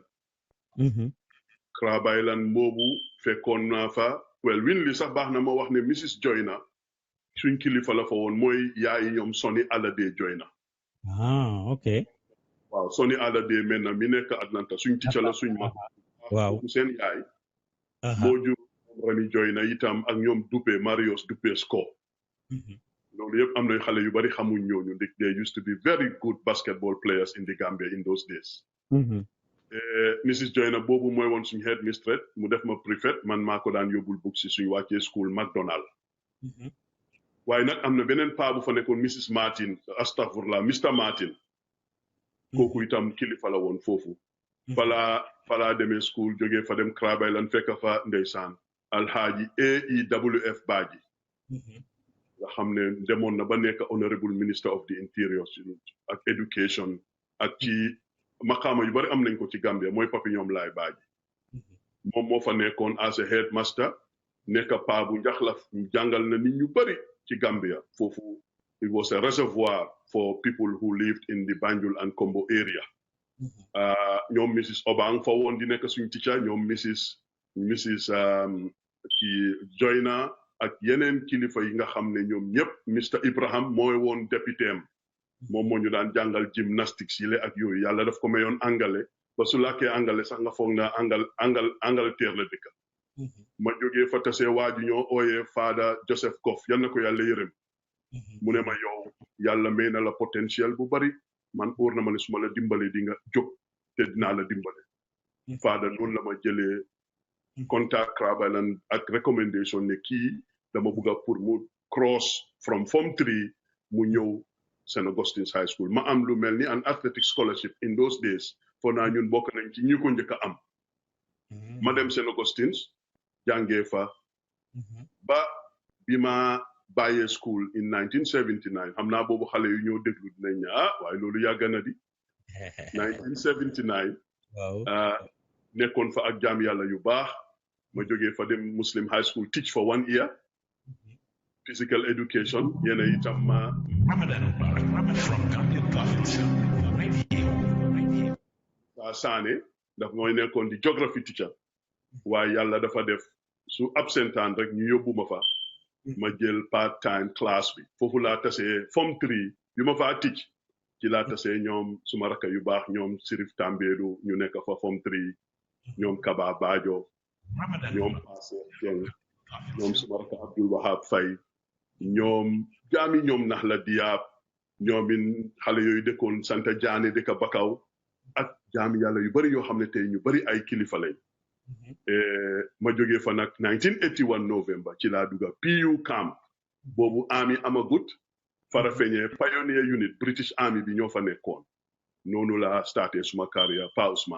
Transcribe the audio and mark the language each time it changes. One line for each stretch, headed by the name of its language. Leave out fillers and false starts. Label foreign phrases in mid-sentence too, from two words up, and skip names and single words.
Wolof: Crab Island boobu fekkoon naa fa Winley sax baax na ma wax ne Mrs Joyna suñ kilifa la fa woon mooy yaayi ñoom Soni Alade Joyna. Ok. waaw Soni Alade maintenant mi nekk Atlanta suñ ticca la suñ mag. waaw seen yaay. moo jur Rani Joyna itam ak ñoom Dupe Marius Dupe Sco. loolu yëpp am na xale yu bari xamuñ ñooñu
English: they used to be very good basketball players in the Gambia in those days.
Wolof: Mrs Joyna boobu mooy woon suñu
English: head mistress
Wolof: mu def ma prefect man maa ko daan yóbbul book si suñu wàccee school McDonald. waaye nag am na beneen paa bu fa nekkoon Mrs Martin astafurlah Mr Martin. kooku itam kilifa la woon foofu. falaa demee school jógee fa dem Crab Island fekk fa ndeysaan Alhaji AEWF Badji. nga xam ne demoon na ba nekk
English: honorable minister of the interior
Wolof: ak education ak ci maqaama yu bari am nañ ko ci Gambia mooy papi ñoom laay Badji. moom moo fa nekkoon
English: as a headmaster
Wolof: nekk paa bu njaxlaf jàngal na nit ñu bari ci Gambia foofu.
English: It was a reservoir for people who lived in the Banjul and Kombo area.
Wolof: ñoom Mrs Obang fa woon di nekk suñu teacher ñoom Mrs ki Joyna ak yeneen kilifa yi nga xam ne ñoom ñëpp Mr Ibrahim mooy woon député am moom moo ñu daan jàngal gymnastics yi le ak yooyu yàlla daf ko mayoon angale ba su làkkee angale sax nga foog naa Angleterre la dëkk ma jógee fa tase waaju ñoo ooyee Fada Joseph Kof yal na ko yàlla yërëm mu ne ma yow yàlla may na la potentiel bu bari man óor na ma ne su ma la dimbale di nga jóg te dinaa la dimbale Fada noonu la ma jëlee contact Crabalan ak recommendation ne kii dama bugga pour mu
English: cross from Form 3
Wolof: mu ñëw St Augustine's High School ma am lu mel ni
English: an athletic scholarship in those days
Wolof: foo naa ñun bokk nañ ci ñi ko njëkk a am ma dem St Augustine's jàngee fa ba bi ma bàyyee
English: school in 1979
Wolof: xam naa boobu xale yu ñëw déglu dinañ ne waaye loolu yàgg na di 1979 nekkoon fa ak jaam yàlla yu baax ma jógee fa dem Muslim High School
English: teach for 1 year physical education
Wolof: yéena itam ma from Gambian Talents Saane daf mooy nekkoon di
English: geography teacher
Wolof: waaye yàlla dafa def su absentaan rek ñu yóbbu ma fa ma jël
English: part time class
Wolof: bi foofu laa tasee Form 3 bi ma faa teach ci laa tasee ñoom suma rakka yu baax ñoom Sirif Tambedu ñu nekk fa Form 3 ñoom Kaba Bajo ñoom Passé Jeng ñoom suma rakka Abdul Wahab Faye ñoom jaami ñoom nax la diyaab ñoomin xale yooyu dëkkoon Santa Jaane dëkka Bakaw ak jaami yàlla yu bari yoo xam ne tey ñu bari ay kilifa lañ ma jógee fa nag 1981 November ci laa dugga PU camp boobu army amagut Farafenni
English: pioneer unit
Wolof: British Army bi ñoo fa nekkoon noonu la starté suma carrière Pa Ousmane